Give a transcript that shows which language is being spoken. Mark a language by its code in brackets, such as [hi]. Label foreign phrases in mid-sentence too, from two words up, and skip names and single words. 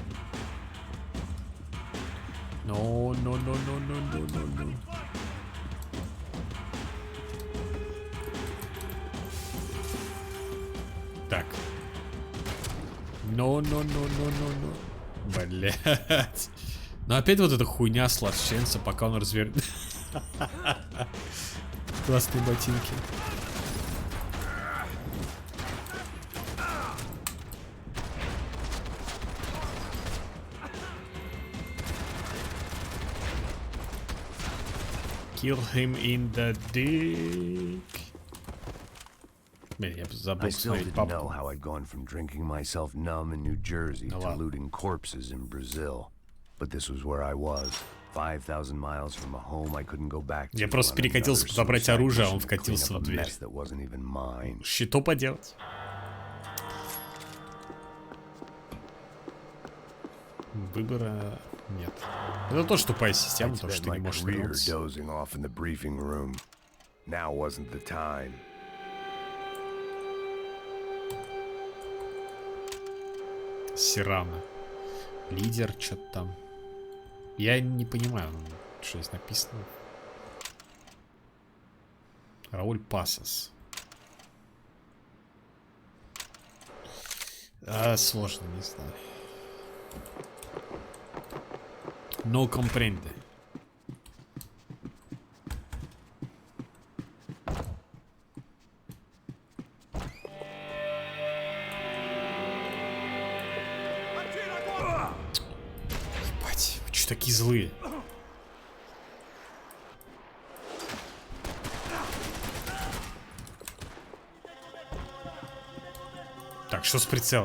[ru] No. Так. No. Блять. Но опять вот эта хуйня с лошенца, пока он развернет. Классные ботинки. [en] Kill him in the dick. [ru] Блин, я забыл [en] I still [ru] посмотреть [en] didn't know [ru] папку. [en] how I'd gone from drinking myself numb in New Jersey to looting corpses in Brazil. But this was where I was. 5,000 miles from a home I couldn't go back to. [ru] Я просто перекатился забрать оружие, а он вкатился в дверь. Что поделать? Выбора нет. Это тоже тупая система, то что ты не можешь вернуться. Сирана. Лидер, что-то там. Я не понимаю, что здесь написано. Рауль Пасос. Сложно, не знаю. [es] No comprende. [ru] Ебать, вы что такие злые? Так, что с прицелом?